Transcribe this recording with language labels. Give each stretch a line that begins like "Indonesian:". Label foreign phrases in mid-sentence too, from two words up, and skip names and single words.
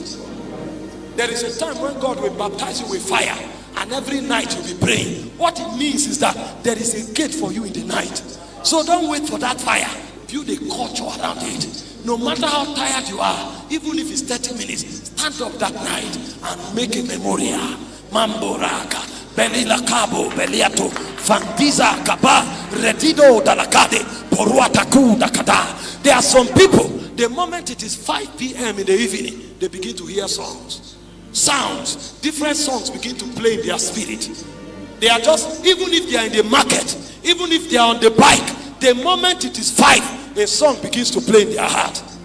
English: There is a time when God will baptize you with fire, and every night you'll be praying. What it means is that there is a gate for you in the night. So don't wait for that fire. Build a culture around it. No matter how tired you are, even if it's 30 minutes, stand up that night and make a memorial. Mamboraka, Belila Cabo, Beliato, Fandiza, Kaba, Redido, Dalakade, Poruataku, Dakada. There are some people, the moment it is 5 p.m. in the evening, they begin to hear songs. Sounds, different songs begin to play in their spirit. They are just, even if they are in the market, even if they are on the bike, the moment it is 5, a song begins to play in their heart.